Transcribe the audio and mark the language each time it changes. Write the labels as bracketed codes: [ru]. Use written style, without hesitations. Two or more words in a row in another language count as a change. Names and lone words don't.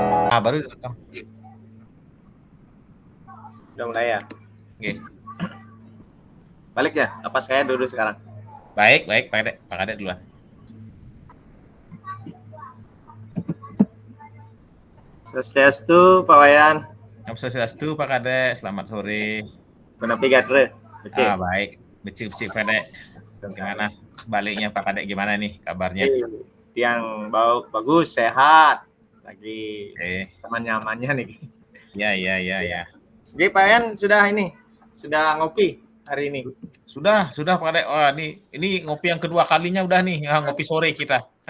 [id] Baru direkam. Udah mulai ya? Oke. Balik ya? Apa saya dulu sekarang? Baik, Pak Kadek duluan. Swastiastu, Pak Wayan. Om Swastiastu, Pak Kadek. Selamat sore. [ban] Menepi gatre? [id] Baik. Becik-becik Pak Kadek. Gimana sebaliknya Pak Kadek, gimana nih kabarnya? Yang bagus, sehat. Lagi nyaman-nyamannya nih. Iya. Oke, Pak Wayan sudah ngopi hari ini? Sudah Pak Kadek. Wah, ini ngopi yang kedua kalinya udah nih, ngopi sore kita.